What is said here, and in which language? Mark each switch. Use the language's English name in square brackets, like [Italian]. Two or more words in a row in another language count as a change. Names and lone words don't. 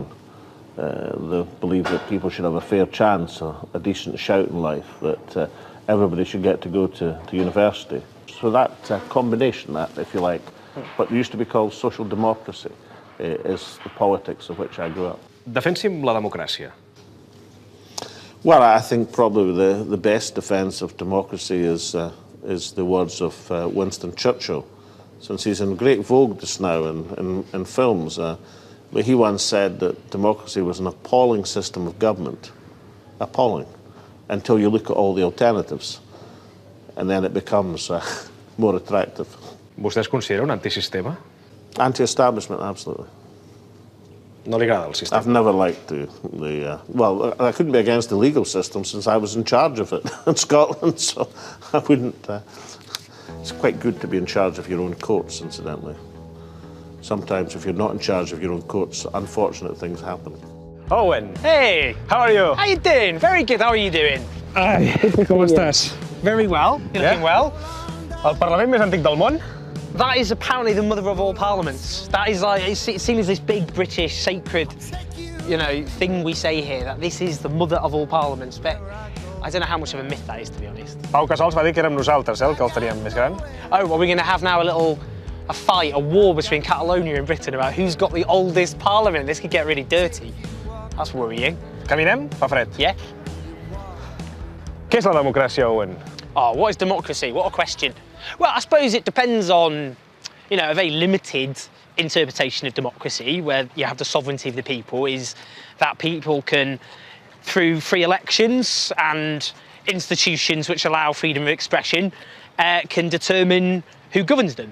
[English] They believe that people should have a fair chance, a decent shout in life, that everybody should get to go to university. So that combination, that, if you like, what used to be called social democracy, is the politics of which I grew up. [Catalan] Defensi'm la democràcia. [English] Well, I think probably the best defence of democracy is the words of Winston Churchill, since he's in great vogue just now in films. But he once said that democracy was an appalling system of government, appalling, until you look at all the alternatives, and then it becomes more attractive. [Catalan] Vostè es considera un antisistema? [English] Anti-establishment, absolutely. [Catalan] No li agrada el sistema? [English] I've never liked well, I couldn't be against the legal system since I was in charge of it in Scotland, so I wouldn't. It's quite good to be in charge of your own courts, incidentally. Sometimes, if you're not in charge of your own courts, unfortunate things happen. Owen! Hey! How are you? How you doing? Very good, how are you doing? [Catalan] Ai, com estàs? [English] Very well, you're looking well. [Catalan] El Parlament més antic del món? [English] That is apparently the mother of all parliaments. That is like, it's seen as this big British sacred, thing we say here, that this is the mother of all parliaments, but I don't know how much of a myth that is, to be honest. [Catalan] Pau Casals va dir que érem nosaltres, el que el teníem més gran. [English] Oh, well, we're going to have now a fight, a war between Catalonia and Britain about who's got the oldest parliament. This could get really dirty. That's worrying. [Catalan] Caminem? Fa fred. [English] Yeah. [Catalan] Què és la democràcia, Owen? [English] Oh, what is democracy? What a question. Well, I suppose it depends on, a very limited interpretation of democracy, where you have the sovereignty of the people, is that people can, through free elections and institutions which allow freedom of expression, can determine who governs them.